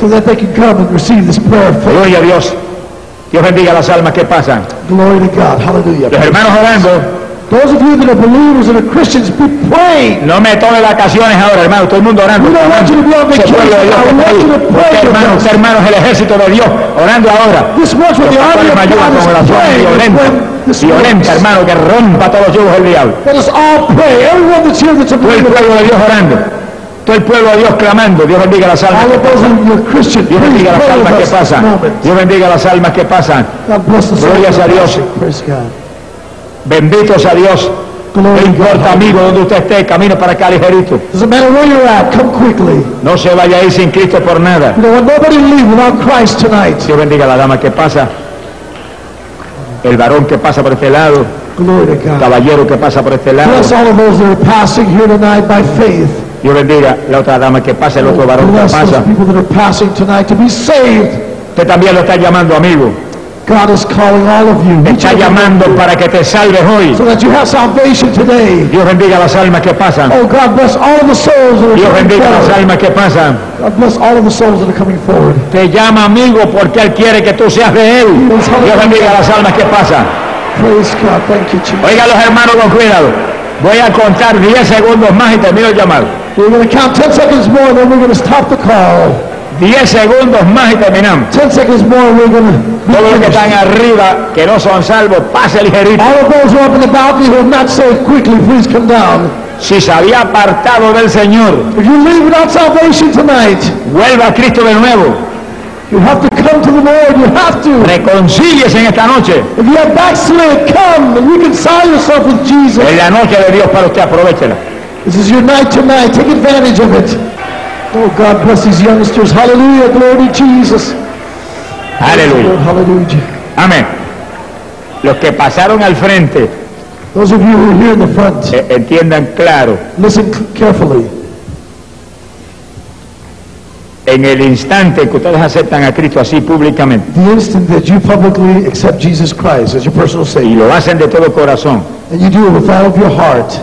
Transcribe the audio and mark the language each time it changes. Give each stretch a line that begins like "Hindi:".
English: So that they can come and receive this prayer of faith.
Spanish: Gloria a Dios. Dios bendiga las almas que pasan.
English: Glory to God. Hallelujah.
Spanish: Los hermanos orando.
English: Those of you that are believers and are Christians, be praying.
Spanish: No me tome vacaciones ahora, hermano. Todo el mundo orando.
English: We don't want you to be on vacation. I want you to pray.
Spanish: Hermanos, hermanos, el ejército de Dios orando ahora.
English: This works with the army of God is praying.
Spanish: Violenta, hermano, que rompa todos los yugos del diablo.
English: Let us all pray. Everyone that's here that's a believer.
Spanish: Todo el pueblo de Dios orando. Todo el pueblo de Dios clamando. Dios bendiga las almas.
English: All of those who are Christian,
Spanish: Dios bendiga las almas que pasan. Dios bendiga las almas que pasan. Gloria a Dios. Bendito sea Dios. No importa, amigo, donde usted esté, camine para acá ligerito.
English: Doesn't matter where you're at, come quickly.
Spanish: No se vaya ahí sin Cristo por nada.
English: You know, nobody leave without Christ tonight.
Spanish: Dios bendiga a la dama que pasa. El varón que pasa por este lado.
English: Glory to God.
Spanish: Caballero que pasa por este lado.
English: Bless all of those that are passing here tonight by faith.
Spanish: Dios bendiga la otra dama que pasa, el otro varón
English: bless
Spanish: que pasa.
English: Bless those people that are passing tonight to be saved.
Spanish: Usted también lo está llamando, amigo.
English: God is calling all of you.
Spanish: Me está llamando para que te salves hoy.
English: So that you have salvation today.
Spanish: Dios bendiga las almas que pasan.
English: Oh, God bless all of the souls that are
Spanish: Dios bendiga
English: forward.
Spanish: Las almas que pasan.
English: God bless all of the souls that are coming forward.
Spanish: Te llama, amigo, porque Él quiere que tú seas de Él. Dios bendiga las almas que pasan.
English: Praise God. Thank you, Jesus.
Spanish: Oiga, los hermanos, con cuidado. Voy a contar 10 segundos más y termino el llamado.
English: We're going to count 10 seconds more, then we're going to stop the call.
Spanish: 10 segundos más y terminamos.
English: 10 seconds more and we're gonna
Spanish: be todos los que están arriba, que no son salvos, pase ligerito.
English: All of those who are up in the balcony who are not saved, quickly, please come down.
Spanish: Si se había apartado del Señor,
English: if you leave without salvation tonight,
Spanish: vuelva a Cristo de nuevo.
English: You have to come to the Lord. You have to.
Spanish: Reconcíliese en esta noche.
English: If you have backslid, come and reconcile yourself with Jesus.
Spanish: En la noche de Dios para usted, aprovechela.
English: This is your night tonight. Take advantage of it. Oh, God bless these youngsters. Hallelujah. Glory to Jesus. Hallelujah. Lord, hallelujah.
Spanish: Amen. Los que pasaron al frente,
English: those of you who are here in the front,
Spanish: entiendan claro.
English: Listen carefully.
Spanish: En el instante que ustedes aceptan a Cristo así públicamente,
English: the instant that you publicly accept Jesus Christ as your personal Savior,
Spanish: y lo hacen de todo corazón,
English: and you do it with all of your heart,